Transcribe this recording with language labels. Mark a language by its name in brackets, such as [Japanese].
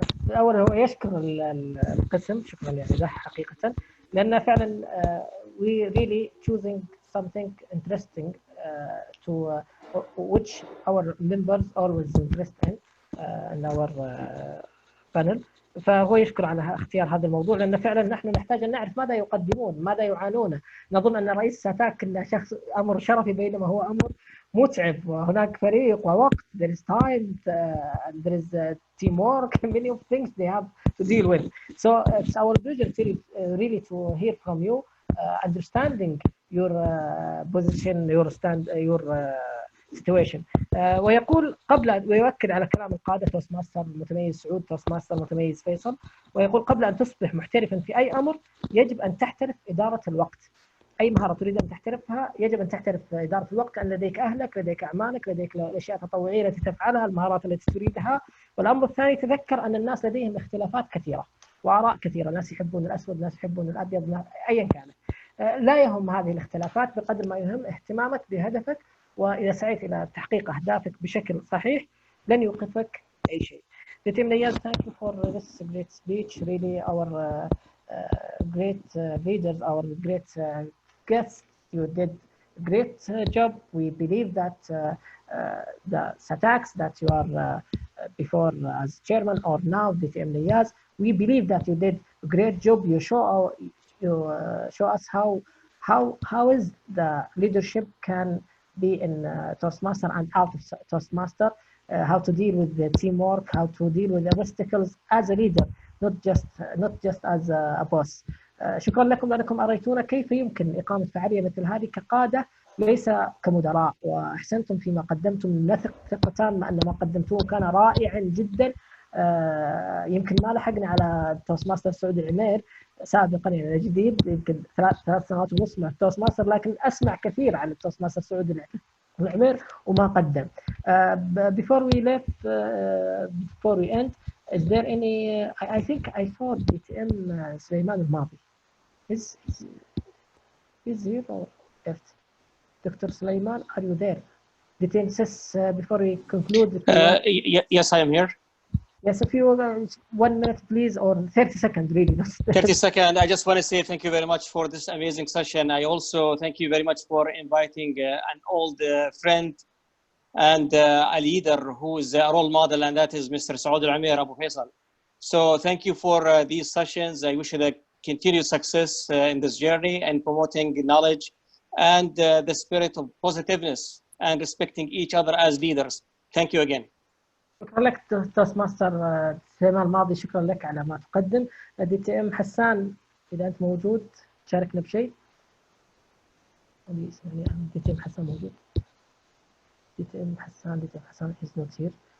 [Arabic] أول هو يشكر القسم شكرا يعني له حقيقة، لأن فعلا [English] we really choosing something interesting to which our members always interest in our panel. [Arabic] فهو يشكر على اختيار هذا الموضوع، لأن فعلا نحن نحتاج أن نعرف ماذا يقدمون، ماذا يعانون. نظن أن رئيس ساتاك إنه شخص أمر شرفي، بينما هو أمر متعب، وهناك فريق ووقت. [English] There is time and there is teamwork, many of things they have to deal with. So it's our pleasure really to hear from you, understanding your position, your situation. [Arabic] ويقول ويؤكد على كلام القادة توستماستر المتميز سعود، توستماستر المتميز فيصل، ويقول قبل أن تصبح محترفا في أي أمر يجب أن تحترف إدارة الوقت. أي مهارة تريد أن تحترفها يجب أن تحترف إدارة الوقت، أن لديك أهلك، لديك أعمالك، لديك الأشياء التطوعية التي تفعلها، المهارات التي تريدها. والأمر الثاني تذكر أن الناس لديهم اختلافات كثيرة وآراء كثيرة، ناس يحبون الأسود، ناس يحبون الأبيض، أيا كانت. لا يهم هذه الاختلافات بقدر ما يهم اهتمامك بهدفك، وإذا سعيت إلى تحقيق أهدافك بشكل صحيح لن يوقفك أي شيء. [English] The team Niyaz, thank you for this great speech. Really, our great leaders, our great guests, you did a great job. We believe that the Sataks that you are before as chairman or now the team Niyaz, we believe that you did a great job. You show us how is the leadership can be in Toastmaster and out of Toastmaster. How to deal with the teamwork, how to deal with the obstacles as a leader, not just as a boss. [Arabic] شكرا لكم لأنكم أريتونا كيف يمكن إقامة فعالية مثل هذه كقادة ليس كمدراء، وأحسنتم فيما قدمتم. نثق ثقة تامة أن ما قدمتوه كان رائعا جدا. يمكن ما لحقنا على توستماستر سعود العمير سابقا، يعني جديد، يمكن ثلاث سنوات ونص مع توستماستر، لكن أسمع كثير عن التوستماستر سعود العمير وما قدم. [English] Before we left, before we end, is there any? I think I saw DTM سليمان الماضي. Is here or left? Dr. Sulaiman, are you there? DTM says before we conclude. Yes, I am here. Yes, if you 1 minute, please, or 30 seconds, really. 30 seconds. I just want to say thank you very much for this amazing session. I also thank you very much for inviting an old friend and a leader who is a role model, and that is Mr. Saud Al-Amir Abu Faisal. So thank you for these sessions. I wish you the continued success in this journey and promoting knowledge and the spirit of positiveness and respecting each other as leaders. Thank you again. [Arabic] شكرا لك توستماستر سليمان الماضي، شكرا لك على ما تقدم. دي تي ام حسان، اذا انت موجود شاركنا بشيء. [English] D T M حسان [Arabic] موجود. [English] D T M حسان is not here.